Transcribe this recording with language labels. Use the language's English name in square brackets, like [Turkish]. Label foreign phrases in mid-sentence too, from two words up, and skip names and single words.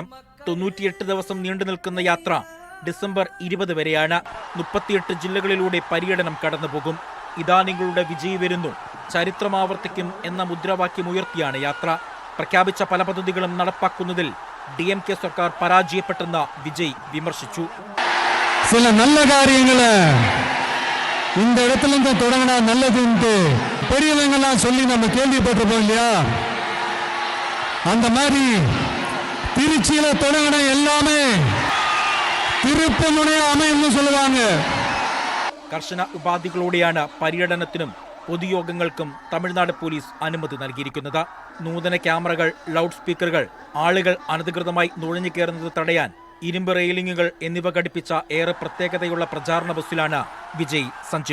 [Malayalam] 98 ദിവസം നീണ്ടു നിൽക്കുന്ന യാത്ര ഡിസംബർ 20 വരെയാണ്. 38 ജില്ലകളിലൂടെ പര്യടനം കടന്നുപോകും. ഇതാ നിങ്ങളുടെ വിജയി വരുന്നു, ചരിത്രമാവർത്തിക്കും എന്ന മുദ്രാവാക്യമുയർത്തിയാണ് യാത്ര. പ്രഖ്യാപിച്ച പല പദ്ധതികളും നടപ്പാക്കുന്നതിൽ DMK സർക്കാർ പരാജയപ്പെട്ടെന്ന് വിജയ് വിമർശിച്ചു. [Tamil] சில நல்ல காரியங்களை இந்த இடத்துல இருந்து தொடங்கினா நல்லதுன்ட்டு பெரியவங்கெல்லாம் சொல்லி நம்ம கேள்விப்பட்டிருப்போம் இல்லையா? அந்த மாதிரி திருச்சியில தொடங்கின எல்லாமே திருப்பு முனைய அமைன்னு சொல்லுவாங்க. [Malayalam] കർശന ഉപാധികളോടെയാണ് പര്യടനത്തിനും പൊതുയോഗങ്ങൾക്കും തമിഴ്നാട് പോലീസ് അനുമതി നൽകിയിരിക്കുന്നത്. നൂതന ക്യാമറകൾ, ലൗഡ് സ്പീക്കറുകൾ, ആളുകൾ അനധികൃതമായി നുഴഞ്ഞു കയറുന്നത് തടയാൻ ഇരുമ്പ് റെയിലിംഗുകൾ എന്നിവ ഘടിപ്പിച്ച ഏറെ പ്രത്യേകതയുള്ള പ്രചാരണ ബസ്സിലാണ് വിജയ് സഞ്ചരിക്കുന്നത്.